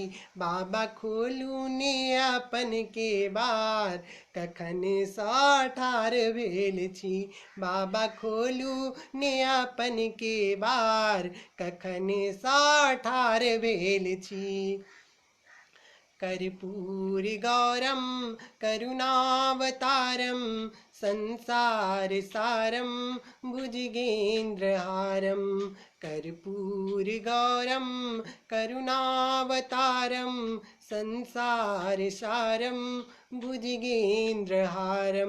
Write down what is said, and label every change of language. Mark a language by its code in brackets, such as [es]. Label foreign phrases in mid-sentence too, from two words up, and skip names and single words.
[mai] बाबा खोलू ने अपन केवार, कखन सँ ठाढ़ भेल छी। बाबा खोलू ने अपन केवार, कखन सँ ठाढ़ भेल छी। [sa] कर्पूर गौरम करुणावतारम, संसार सारम भुजगेन्द्रहारम। कर्पूर गौरम करुणावतारम, संसार सारम भुजगेन्द्रहारम।